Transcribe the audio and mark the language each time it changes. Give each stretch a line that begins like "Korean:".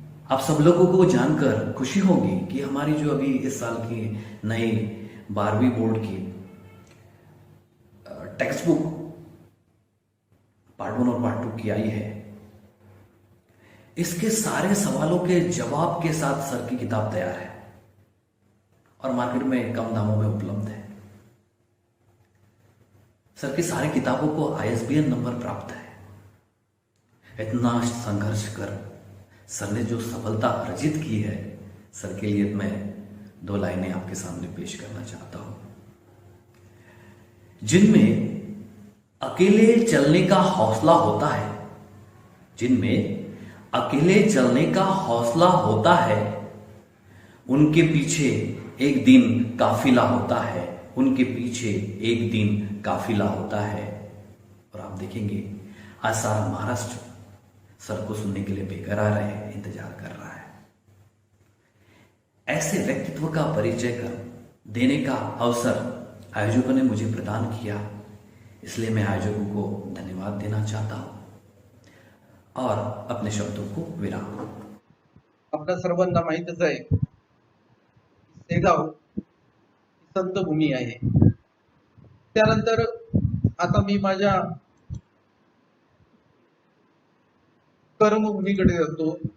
Hindi: आप सब लोगों को जानकर खुशी होगी कि हमारी जो अभी इस साल की नई 12वीं बोर्ड की टेक्स्ट बुक पार्ट 1 और पार्ट 2 की आई है, इसके सारे सवालों के जवाब के साथ सर की किताब तैयार है और मार्केट में कम दामों में उपलब्ध है। सर की सारी किताबों को ISBN नंबर प्राप्त है। इतना संघर्ष कर सर ने जो सफलता अर्जित की है, सर के लिए मैं 2 लाइनें आपके सामने पेश करना चाहता हूं, जिनमें अकेले चलने का हौसला होता है, जिनमें अकेले चलने का हौसला होता है, उनके पीछे एक दिन काफिला होता है, उनके पीछे एक दिन काफिला होता है। और आप देखेंगे आज सारा महाराष्ट्र सर को सुनने के लिए बेकरार है, इंतजार कर रहा है। ऐसे व्यक्तित्व का परिचय कर देने का अवसर आयोजकों ने मुझे प्रदान किया, इसलिए मैं आयोजकों को धन्यवाद देना चाहता हूं और अपने शब्दों को विराम।
Marathi: आपल्या सर्वांना माहीतच आहे, शेगाव संत भूमी आहे। त्यानंतर आता मी माझ्या कर्मभूमीकडे जातो।